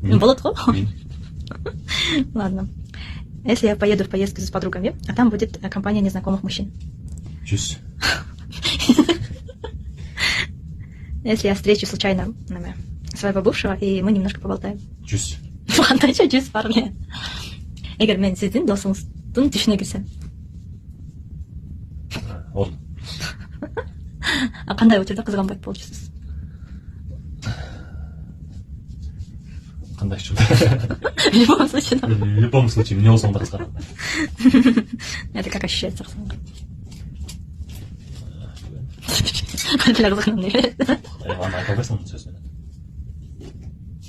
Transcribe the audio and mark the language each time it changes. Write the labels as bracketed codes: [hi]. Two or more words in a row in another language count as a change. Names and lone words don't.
[ru] Болотко. Ладно. Если я поеду в поездку с подругами, а там будет компания незнакомых мужчин. 100. Если я встречу случайно своего бывшего, и мы немножко поболтаем. 100. [ky] Андай че 100 парня. Эгер мен сиздин досуңуздун түшүнө кирсем. Он. А кандай учурда кызганбайт болчусуз? Кандай учурда? [ru] В любом случае. В любом случае, мне [ky] болсоң да кызганам. [ru] Это как ощущается? [ky] Кантип кызганам дейт. Аны айта албайсың сөз менен.